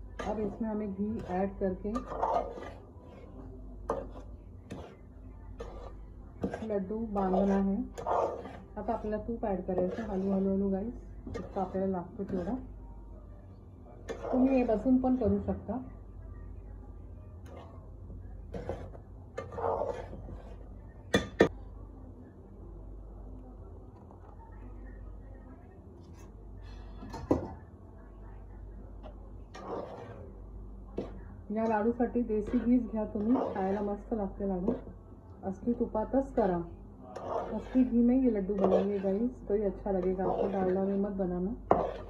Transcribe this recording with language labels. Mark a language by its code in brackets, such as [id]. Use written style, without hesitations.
[hi] अब इसमें हमें घी ऐड करके लड्डू बांधना है। [mr] आता आपल्याला तूप ऍड करायचं हळूहळू गाइस, जितकं आपल्याला लागतं तेवढं। तुम्ही हे बसून पण करू शकता। या लाडूसाठी देसी घीच घ्या तुम्ही, खायला मस्त लागते लाडू। असली तुपातच करा, [hi] असली घी में ये लड्डू बनाइए गाइस, तो ही अच्छा लगेगा आपको, डालडा में मत बनाना।